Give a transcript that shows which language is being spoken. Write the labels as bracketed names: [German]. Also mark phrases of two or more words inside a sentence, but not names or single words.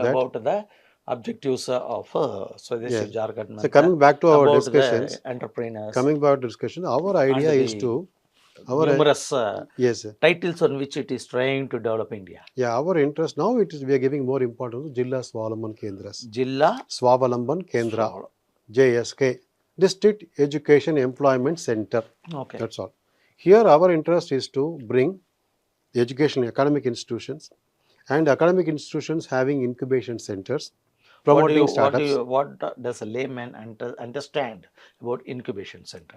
[English] for that. about the objectives of Swadeshi Yes. Jharkhand So Mancha, coming back to our about the discussions, entrepreneurs coming back to discussion, our and idea is the to our numerous yes. titles on which it is trying to develop India. Yeah, our interest now it is we are giving more importance to Jilla Swavalamban Kendras. Jilla, Swavalamban Kendra, so, JSK, District Education Employment Center. okay. That's all. Here our interest is to bring the education academic institutions and academic institutions having incubation centers, promoting startups. What does a layman understand about incubation center?